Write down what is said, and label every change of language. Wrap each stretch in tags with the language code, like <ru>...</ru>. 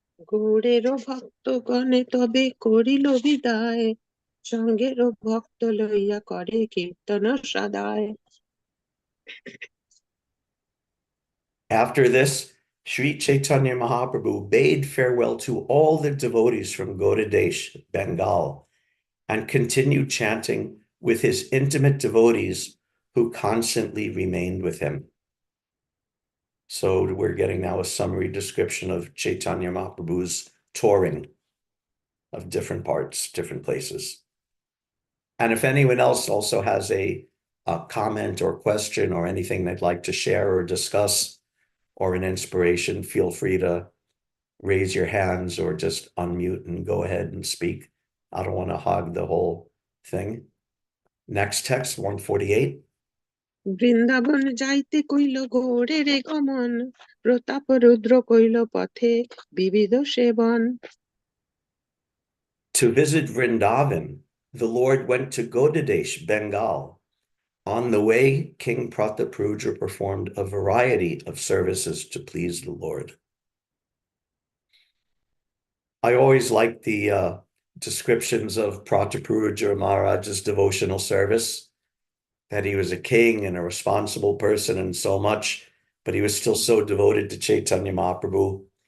<bn>গৌড়েরও ভক্তগণে তবে করিল বিদায়, সঙ্গেরও ভক্ত লইয়া করে কীর্তন সদায়।</bn> <en>After this, Sri Chaitanya Mahaprabhu bade farewell to all the devotees from Gaudadesh, Bengal, and continued chanting with his intimate devotees who constantly remained with him. So we're getting now a summary description of Chaitanya Mahaprabhu's touring of different parts, different places. And if anyone else also has a comment or question or anything they'd like to share or discuss, or an inspiration, feel free to raise your hands or just unmute and go ahead and speak. I don't want to hog the whole thing. Next text, 148.</en> <bn>Vrindavan যাইতে কইল গৌরে রে গমন, প্রতাপ রুদ্র কইল পথে বিবিধ সেবন।</bn> <en>To visit Vrindavan, the Lord went to Godadesh, Bengal. On the way, King Prataparudra performed a variety of services to please the Lord. I always like the descriptions of Prataparudra Maharaj's devotional service, that he was a king and a responsible person and so much, but he was still so devoted to Caitanya Mahaprabhu.</en>